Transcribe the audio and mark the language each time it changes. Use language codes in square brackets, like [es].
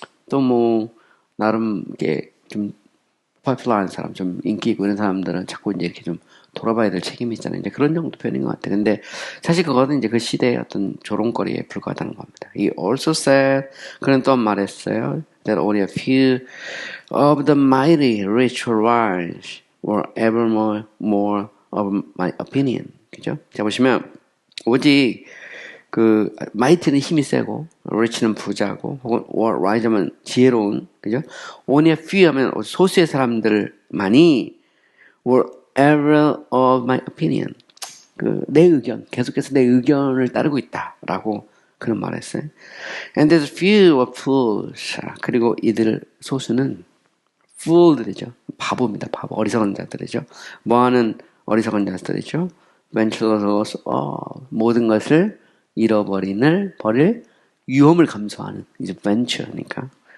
[ko] 또 나름 이게 좀 popular한 사람, 좀 인기 있고 이런 사람들은 자꾸 이제 이렇게 좀 돌아봐야 될 책임이 있잖아요. 이제 그런 정도 표현인 것 같아요. 근데 사실 그거는 이제 그 시대의 어떤 조롱거리에 불과하다는 겁니다. [en] He also said, [ko] 그는 또 말했어요. [en] That only a few of the mighty rich or wise were ever more of my opinion. [ko] 그죠? 자, 보시면, 오직 mighty는 힘이 세고, rich는 부자고, 혹은 wise면 지혜로운, 그죠? only a few 하면 소수의 사람들만이 [en] were ever of my opinion. [ko] 내 의견, 계속해서 내 의견을 따르고 있다라고 그런 말을 했어요. [en] And there's few of fools. [ko] 그리고 이들 소수는 fool들이죠. 바보입니다. 바보. 어리석은 자들이죠. 뭐하는 어리석은 자들이죠. venturous, 모든 것을 버릴 위험을 감수하는, 이제 venture니까.